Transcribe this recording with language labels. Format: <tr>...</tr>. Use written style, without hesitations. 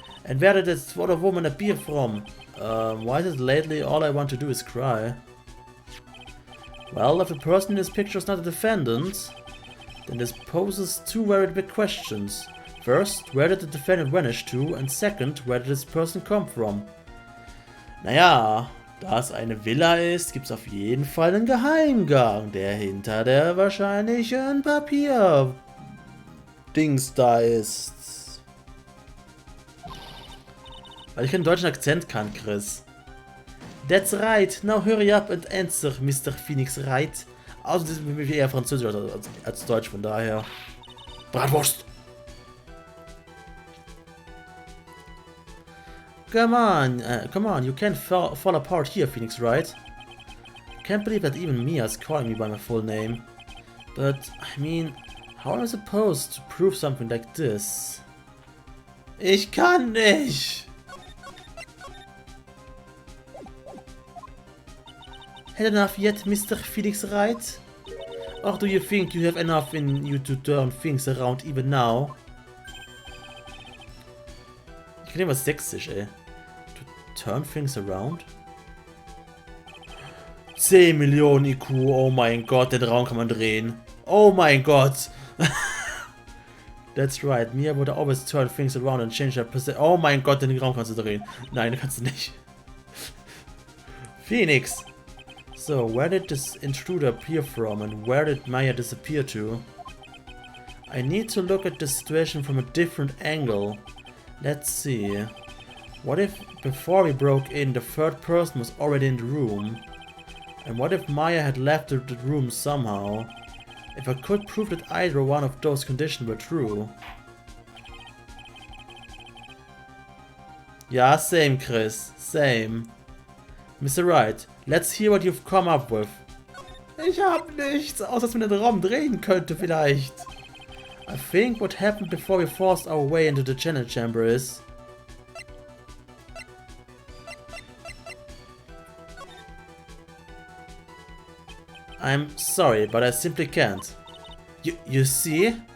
<en>And where did this other woman appear from? Why is it lately all I want to do is cry? Well, if the person in this picture is not a defendant, then this poses two very big questions. First, where did the defendant vanish to? And second, where did this person come from?</en> <de>Naja, da es eine Villa ist, gibt es auf jeden Fall einen Geheimgang, der hinter der wahrscheinlichen Papier-Dings da ist. Weil ich keinen deutschen Akzent kann, Chris.</de> <en>That's right, now hurry up and answer, Mr. Phoenix Wright.</en> <de>Außerdem bin ich eher Französisch als Deutsch, von daher. Bratwurst!</de> <en>Come on, you can't fall apart here, Phoenix Wright. Can't believe that even Mia is calling me by my full name. But, I mean, how am I supposed to prove something like this?</en> <de>Ich kann nicht!</de> <en>Had enough yet, Mr. Phoenix Wright? Or do you think you have enough in you to turn things around even now?</en> <de>Ich kann immer sächsisch, ey.</de> <en>To turn things around?</en> <de>10 Millionen IQ, oh mein Gott, den Raum kann man drehen. Oh mein Gott!</de> <en>That's right, Mia would always turn things around and change their percent.</en> <de>Oh mein Gott, den Raum kannst du drehen. Nein, kannst du nicht. Phoenix!</de> <en>So, where did this intruder appear from and where did Maya disappear to? I need to look at the situation from a different angle. Let's see. What if before we broke in the third person was already in the room? And what if Maya had left the room somehow? If I could prove that either one of those conditions were true. Yeah, same, Chris. Same. Mr. Wright, let's hear what you've come up with.</en> <de>Ich hab nichts, außer dass man den Raum drehen könnte vielleicht.</de> <en>I think what happened before we forced our way into the channel chamber is... I'm sorry, but I simply can't. You see?</en>